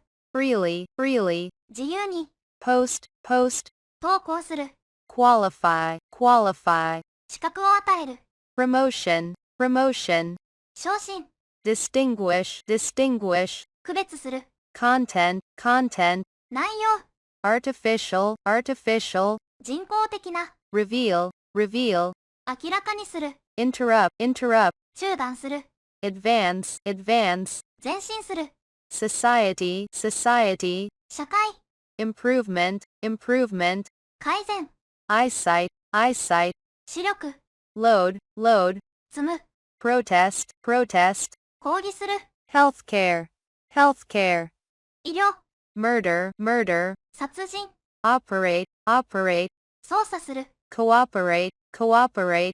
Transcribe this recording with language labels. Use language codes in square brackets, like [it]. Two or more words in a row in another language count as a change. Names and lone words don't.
[en] freely, freely, [ja] 自由に、 [en] post, post, [ja] 投稿する、 [en] qualify, qualify, [ja] 資格を与える、 [en] promotion, promotion, [ja] 昇進、 [en] distinguish, distinguish, [ja] 区別する、 [en] content, content, [ja] 内容、 [en] artificial, artificial, [ja] 人工的な、 [en] reveal, reveal, [ja] 明らかにする、 [en] interrupt, interrupt, [ja] 中断する、 [en] advance, advance, [ja] 前進する、 [en] society, society, [ja] 社会、 [en] improvement, improvement, [ja] 改善、 [en] eyesight, eyesight, [ja] 視力、 [en] load, load, [ja] 積む、 [en] protest, protest, [ja] 抗議する、 [en] healthcare, healthcare, [ja] 医療、 [en] murder, murder, [ja] 殺人、 [en] operate, operate, [ja] 操作する、 [en] cooperate, cooperate,